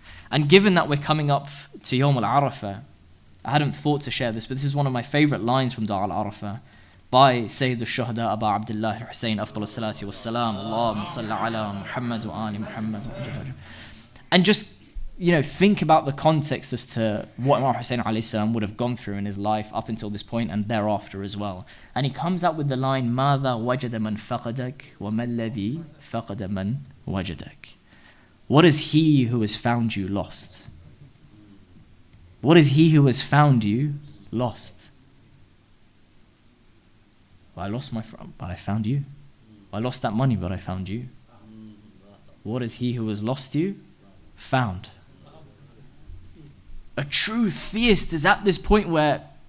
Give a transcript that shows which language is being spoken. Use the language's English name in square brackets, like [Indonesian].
[English] And given that we're coming up to Yawm al-Arafah, I hadn't thought to share this, but this is one of my favorite lines from Dar al-Arafah by Sayyid al-Shuhada Abu Abdullah Hussein Afdal salati was salam, [Arabic] Allahumma salli ala Muhammad wa ali Muhammad. [English] And just, think about the context as to what Imam Hussein alayhi salam would have gone through in his life up until this point and thereafter as well. [Arabic] And he comes out with the line, ماذا وجد من فقدك وما الذي فقد من وجدك. [English] What is he who has found you lost? What is he who has found you lost? Well, I lost my friend, but I found you. I lost that money, but I found you. What is he who has lost you? Found. A true theist is at this point where